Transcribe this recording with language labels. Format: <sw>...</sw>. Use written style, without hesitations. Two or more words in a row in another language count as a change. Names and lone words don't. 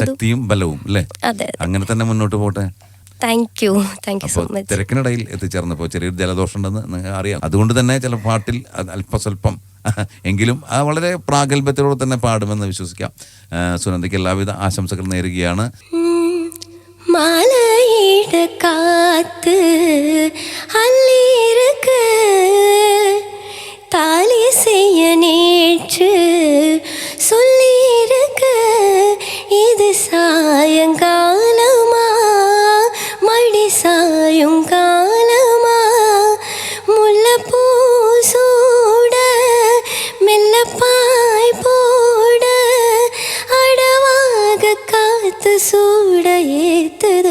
<ml>ശക്തിയും ബലവും അല്ലേ? അതെ, അങ്ങനെ തന്നെ മുന്നോട്ട് പോട്ടെ.</ml> <en>Thank you so much.</en> <ml>തിരക്കിനിടയിൽ എത്തിച്ചേർന്നപ്പോൾ ചെറിയൊരു ജലദോഷം ഉണ്ടെന്ന് അറിയാം. അതുകൊണ്ട് തന്നെ ചില പാട്ടിൽ അല്പസ്വല്പം എങ്കിലും വളരെ പ്രാഗൽഭ്യത്തോടെ തന്നെ പാടുമെന്ന് വിശ്വസിക്കാം. സുനന്ദയ്ക്ക് എല്ലാവിധ ആശംസകൾ നേരുകയാണ്.</ml> <ta>மலையிட காத்து அள்ளிருக்கு, தாலி செய்ய நேற்று சொல்லிருக்கு. இது சாயங்காலமா மடி சாயுங்காலமா, முல்லைப்பூ சூட மெல்லப்பாய் போட அடவாக காத்து சூட ஏத்துது.</ta>